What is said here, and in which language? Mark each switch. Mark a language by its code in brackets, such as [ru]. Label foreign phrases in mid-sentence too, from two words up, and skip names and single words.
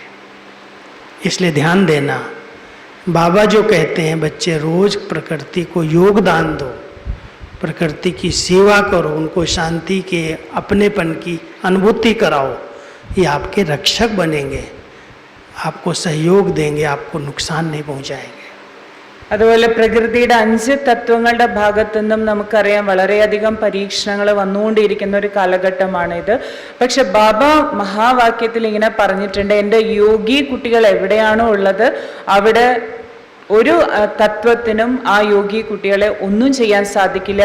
[hi] इसलिए ध्यान देना, बाबा जो कहते हैं बच्चे रोज प्रकृति को योगदान दो, प्रकृति की सेवा करो, उनको शांति के अपनेपन की अनुभूति कराओ, ये आपके रक्षक बनेंगे, आपको सहयोग देंगे, आपको नुकसान नहीं पहुंचाएंगे. [ml] അതുപോലെ പ്രകൃതിയുടെ 5 തത്വങ്ങളുടെ ഭാഗത്തു നിന്നും നമുക്കറിയാം വളരെയധികം പരീക്ഷണങ്ങൾ വന്നുകൊണ്ടിരിക്കുന്ന ഒരു കാലഘട്ടമാണിത്. പക്ഷെ ബാബ മഹാവാക്യത്തിൽ ഇങ്ങനെ പറഞ്ഞിട്ടുണ്ട്, എൻ്റെ യോഗി കുട്ടികൾ എവിടെയാണോ ഉള്ളത് അവിടെ ഒരു തത്വത്തിനും ആ യോഗി കുട്ടികളെ ഒന്നും ചെയ്യാൻ സാധിക്കില്ല.